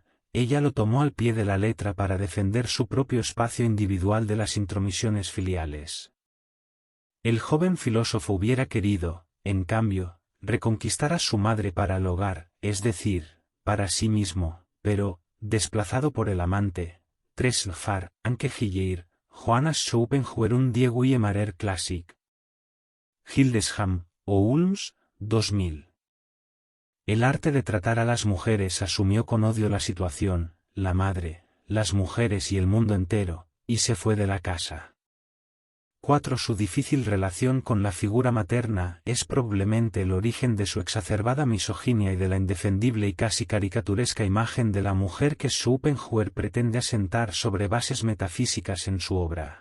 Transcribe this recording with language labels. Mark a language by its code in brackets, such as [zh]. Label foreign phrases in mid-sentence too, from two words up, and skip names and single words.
[es] Ella lo tomó al pie de la letra para defender su propio espacio individual de las intromisiones filiales. El joven filósofo hubiera querido, en cambio, reconquistar a su madre para el hogar, es decir, para sí mismo, pero, desplazado por el amante, [de] Tresfar, Anke Hiller, Johanna Schopenhauer und die Weimarer Klassik. Hildesheim, o Ulms, 2000. [es] El arte de tratar a las mujeres asumió con odio la situación, la madre, las mujeres y el mundo entero, y se fue de la casa. 4. Su difícil relación con la figura materna es probablemente el origen de su exacerbada misoginia y de la indefendible y casi caricaturesca imagen de la mujer que Schopenhauer pretende asentar sobre bases metafísicas en su obra.